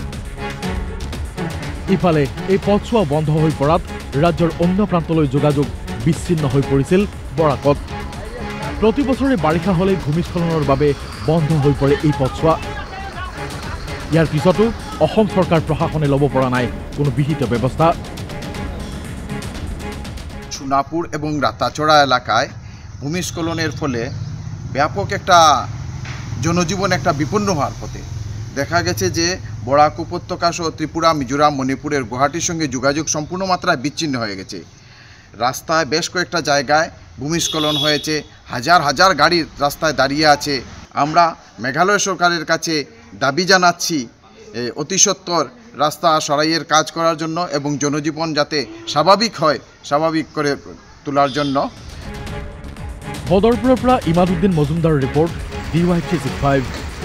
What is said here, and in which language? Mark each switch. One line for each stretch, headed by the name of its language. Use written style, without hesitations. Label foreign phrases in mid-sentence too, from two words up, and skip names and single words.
Assamese: ইফালে এই পথছোৱা বন্ধ হৈ পৰাত ৰাজ্যৰ অন্য প্ৰান্তলৈ যোগাযোগ বিচ্ছিন্ন হৈ পৰিছিল বৰাকত। প্ৰতি বছৰে বাৰিষা হ'লেই ভূমিস্খলনৰ বাবে বন্ধ হৈ পৰে এই পথছোৱা। ইয়াৰ পিছতো অসম চৰকাৰ প্ৰশাসনে ল'ব পৰা নাই কোনো বিহিত ব্যৱস্থা।
Bangla: সোনাপুর এবং রাতাচড়া এলাকায় ভূমিস্খলনের ফলে ব্যাপক একটা জনজীবন একটা বিপন্ন হওয়ার পথে। দেখা গেছে যে বরাক উপত্যকা সহ ত্রিপুরা, মিজোরাম, মণিপুরের গুয়াহাটির সঙ্গে যোগাযোগ সম্পূর্ণ মাত্রায় বিচ্ছিন্ন হয়ে গেছে। রাস্তায় বেশ কয়েকটা জায়গায় ভূমিস্খলন হয়েছে, হাজার হাজার গাড়ি রাস্তায় দাঁড়িয়ে আছে। আমরা মেঘালয় সরকারের কাছে দাবি জানাচ্ছি অতি সত্বর রাস্তা সরাইয়ের কাজ করার জন্য এবং জনজীবন যাতে স্বাভাবিক হয়, স্বাভাবিক করে তোলার জন্য।
Assamese: বদরপুৰৰ পৰা ইমাদুদ্দিন মজুমদাৰৰ ৰিপৰ্ট, DY365।